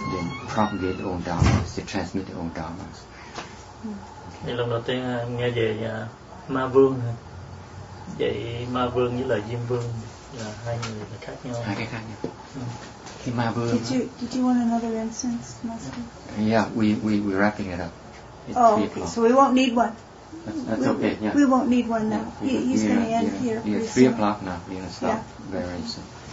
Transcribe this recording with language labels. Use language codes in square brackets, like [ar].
[en] They propagate their own dharmas. They transmit their own dharmas. [vi] Thì lần đầu tiên em nghe về ma vương. Vậy ma vương với lại diêm vương là hai người là khác nhau. Hai cái khác nhau. Cái ma vương. [en] Did you want another incense, Master? Yeah, we're wrapping it up. It's 3 okay. o'clock. So we won't need one. That's okay. Yeah. We won't need one now. He's going to end here. Yeah, 3 o'clock now. We're gonna stop very soon.